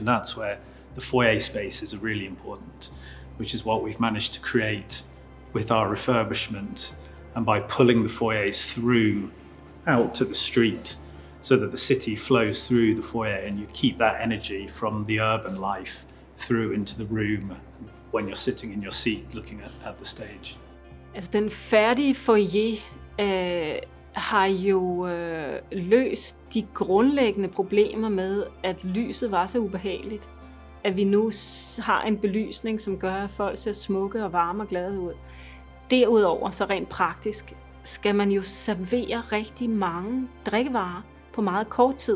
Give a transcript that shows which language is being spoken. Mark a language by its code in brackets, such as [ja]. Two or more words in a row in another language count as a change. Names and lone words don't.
[en] And that's where the foyer spaces are really important, which is what we've managed to create with our refurbishment and by pulling the foyers through out to the street so that the city flows through the foyer and you keep that energy from the urban life through into the room when you're sitting in your seat looking at the stage. [da] Altså den færdige foyer har jo løst de grundlæggende problemer med, at lyset var så ubehageligt. At vi nu har en belysning, som gør, at folk ser smukke og varme og glade ud. Derudover, så rent praktisk, skal man jo servere rigtig mange drikkevarer på meget kort tid.